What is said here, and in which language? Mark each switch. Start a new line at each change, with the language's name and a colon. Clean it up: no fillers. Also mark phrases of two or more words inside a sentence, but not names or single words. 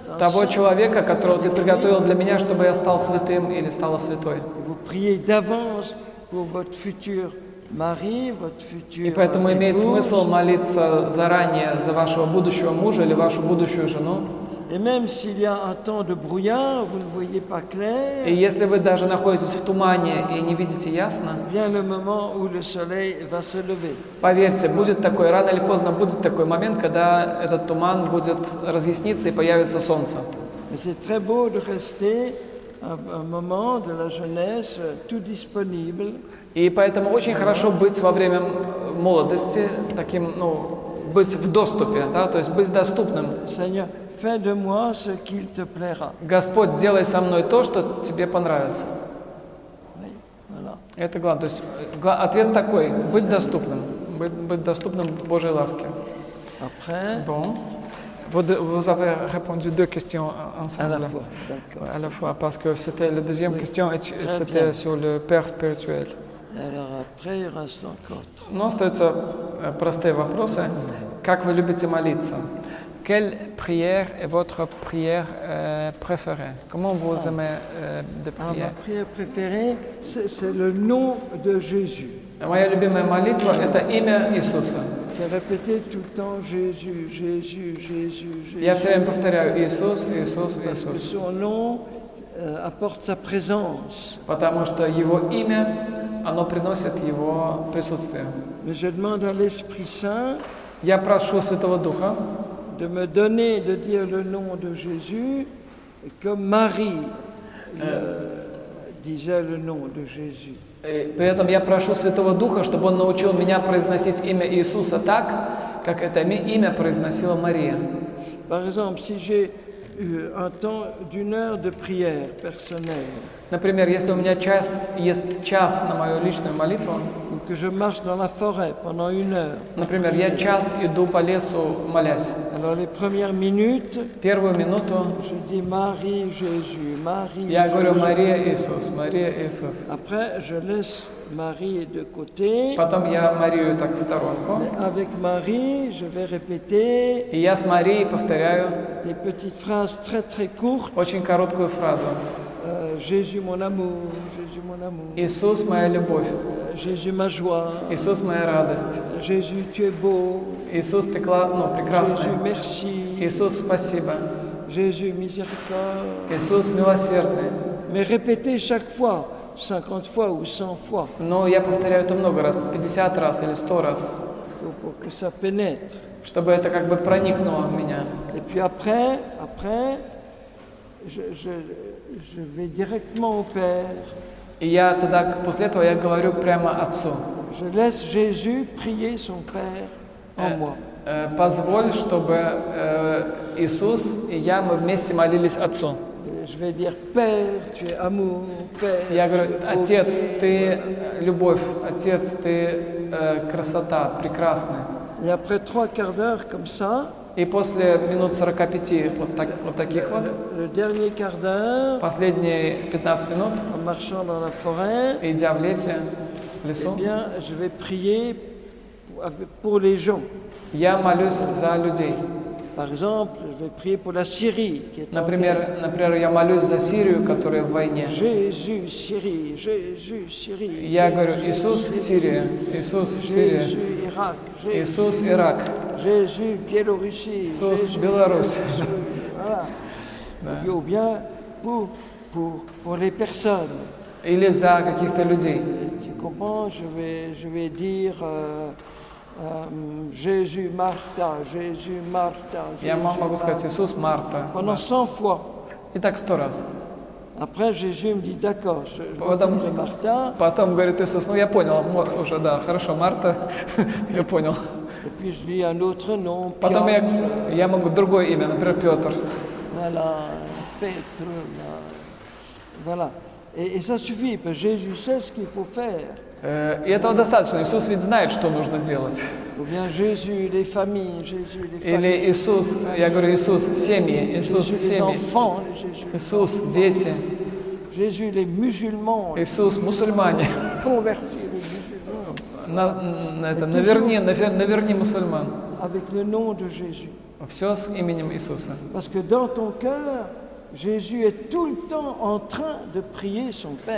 French: un
Russian: того
French: saint.
Russian: человека, которого ты приготовил для меня, чтобы я стал святым или стала святой.
French: Vous priez d'avance pour votre futur mari, votre futur
Russian: И поэтому имеет
French: épouse.
Russian: смысл молиться заранее за вашего будущего мужа или вашу будущую жену.
French: Et même s'il y a un temps de brouillard, vous ne voyez pas
Russian: И
French: clair,
Russian: если вы даже находитесь в тумане и не видите ясно,
French: vient le moment où le soleil va se lever.
Russian: поверьте, будет такой, рано или поздно будет такой момент, когда этот туман будет разъясниться и появится солнце.
French: Mais c'est très beau de rester un moment de la jeunesse tout disponible.
Russian: И поэтому очень хорошо быть во время молодости таким, быть в доступе, да, то есть быть доступным.
French: Seigneur, fais de moi ce qu'il te plaira.
Russian: Господь, делай со мной то, что тебе понравится.
French: Oui, voilà.
Russian: Это главное. То есть ответ такой: быть доступным, быть доступным Божьей ласке.
French: Après, Bon. Vous avez répondu deux questions à ensemble. la fois. D'accord. À la fois, parce que c'était la deuxième Oui. question, bien. c'était sur le Père spirituel. Alors après, il reste encore trois.
Russian: Но остаются простые вопросы. Как вы любите молиться?
French: Quelle prière est votre prière préférée? Comment vous aimez de Alors, prier? ma prière préférée, c'est le nom de Jésus.
Russian: Моя любимая молитва – это имя Иисуса.
French: C'est répéter tout le temps Jésus, Jésus, Jésus, Jésus.
Russian: Я все время повторяю Иисус, Иисус,
French: Parce que
Russian: Иисус.
French: son nom apporte sa présence.
Russian: Потому что Его имя, оно приносит Его присутствие.
French: Mais je demande à l'Esprit Saint
Russian: Я прошу Святого Духа
French: de me donner, de dire le nom de Jésus, comme Marie disait le nom de Jésus.
Russian: И при этом я прошу Святого Духа, чтобы Он научил меня произносить имя Иисуса так, как это имя произносила Мария.
French: Par exemple, si j'ai un temps d'une heure de prière personnelle,
Russian: Например, если у меня есть час на мою личную молитву,
French: ou que je marche dans la forêt pendant une heure,
Russian: например, я час иду по лесу, молясь.
French: alors les premières minutes,
Russian: Первую минуту
French: je dis Marie, Jésus, Marie,
Russian: я говорю
French: Jésus.
Russian: Мария Иисус, Мария Иисус.
French: Après, je laisse Marie de côté.
Russian: Потом я Марию так в сторонку.
French: Avec Marie, je vais répéter
Russian: И я с Марией повторяю
French: des petites phrases très très courtes.
Russian: очень короткую фразу.
French: Jésus mon amour, Jésus mon amour,
Russian: Иисус моя любовь,
French: Jésus ma joie,
Russian: Иисус моя радость,
French: Jésus tu es beau,
Russian: Иисус ты прекрасный,
French: Jésus merci,
Russian: Иисус спасибо,
French: Jésus miséricorde.
Russian: Иисус милосердный.
French: Mais répétez chaque fois, 50 fois ou 100 fois,
Russian: Но я повторяю это много раз, 50 раз или 100 раз,
French: pour que ça pénètre.
Russian: чтобы это как бы проникнуло в меня.
French: Et puis après, je vais directement au Père.
Russian: И я тогда, после этого, я говорю прямо Отцу.
French: Je laisse Jésus prier son Père en moi.
Russian: Позволь, чтобы Иисус и я, мы вместе молились Отцу.
French: Je vais dire, Père, tu es amour, Père.
Russian: Я говорю,
French: tu es
Russian: Отец,
French: beauté.
Russian: Ты любовь, Отец, Ты красота, прекрасный.
French: Et après 3/4 d'heure comme ça,
Russian: И после минут 45 вот таких вот,
French: le dernier quart d'heure,
Russian: последние 15 минут,
French: en marchant dans la forêt,
Russian: идя в лесе, в eh лесу,
French: bien, je vais prier pour les gens.
Russian: я молюсь за людей.
French: Par exemple, je vais prier pour la Syrie, qui est en guerre.
Russian: Например, я молюсь за Сирию, которая в войне.
French: Jésus, Syrie, Jésus, Syrie.
Russian: Я говорю, Иисус, Сирия, Иисус, Сирия,
French: Jésus, Irak, Jésus,
Russian: Иисус, Ирак,
French: Jésus, Biélorussie.
Russian: Иисус,
French: Jésus,
Russian: Беларусь.
French: voilà. Ou bien pour les personnes.
Russian: Или за каких-то людей.
French: Tu comprends, je vais dire Jésus, Martha, Jésus, Martha.
Russian: Я
French: Jésus,
Russian: могу сказать
French: Martha.
Russian: Иисус, Марта.
French: Pendant 100 fois.
Russian: И так 100 раз.
French: Après, Jésus me dit, d'accord, je
Russian: Потом,
French: m'occupe de Martha.
Russian: потом говорит Иисус, ну я понял, уже да, хорошо, Марта, я понял.
French: Et puis je dis un autre nom,
Russian: Потом
French: Piotr,
Russian: я могу другое имя, например, Петр.
French: voilà, Petre, voilà. Et ça suffit, parce que Jésus sait ce qu'il faut faire.
Russian: И этого достаточно. Иисус ведь знает, что нужно делать.
French: Ou bien Jésus, les familles, Jésus, les familles.
Russian: Или Иисус, я говорю, Иисус, семьи, Иисус,
French: Jésus, les
Russian: семьи.
French: enfants, Jésus.
Russian: Иисус, дети.
French: Jésus, les musulmans,
Russian: Иисус, мусульмане.
French: convertis, les musulmans,
Russian: Наверни мусульман.
French: avec le nom de Jésus.
Russian: Все с именем Иисуса.
French: Parce que dans ton cœur, Jésus est tout le temps en train de prier son Père.